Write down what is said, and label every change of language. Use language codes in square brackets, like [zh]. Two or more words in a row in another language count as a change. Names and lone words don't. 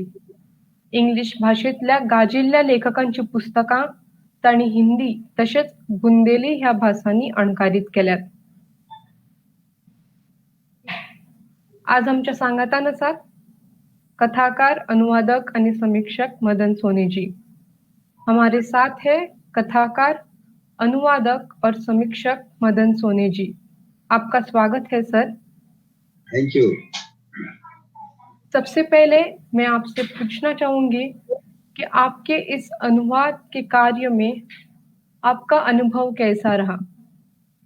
[kok] इंग्लिश भाषेतल्या गाजिल्ल्या लेखकांची पुस्तकां तांणी हिंदी तशेंच बुंदेली ह्या भासांनी अणकारीत केल्यात. आज आमच्या सांगातान आसात कथाकार, अनुवादक आणि समीक्षक मदन सोनी जी. [hi] हमारे साथ है कथाकार, अनुवादक और समीक्षक मदन सोनी जी. आपका स्वागत है सर. [en] thank you. [hi] सबसे पहले मैं आपसे पूछना चाहूंगी कि आपके इस अनुवाद के कार्य में आपका अनुभव कैसा रहा?